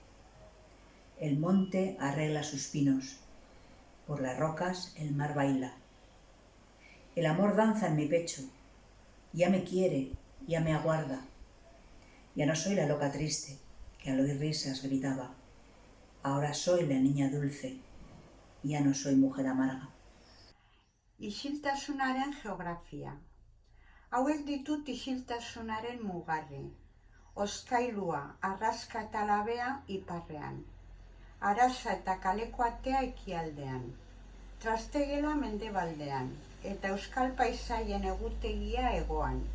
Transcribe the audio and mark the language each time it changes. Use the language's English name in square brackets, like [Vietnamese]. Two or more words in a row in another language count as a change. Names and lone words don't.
[Spanish] El monte arregla sus pinos, por las rocas el mar baila. El amor danza en mi pecho, ya me quiere, ya me aguarda. Ya no soy la loca triste, que al oír risas gritaba. Ahora soy la niña dulce, ya no soy mujer amarga. [Basque] Isiltasunaren geografia. Hauek ditut isiltasunaren mugarri. Oskailua, arraska eta labea iparrean. Arasa eta kaleko atea ekialdean. Trastegela mendebaldean, eta euskal paisaien egutegia hegoan.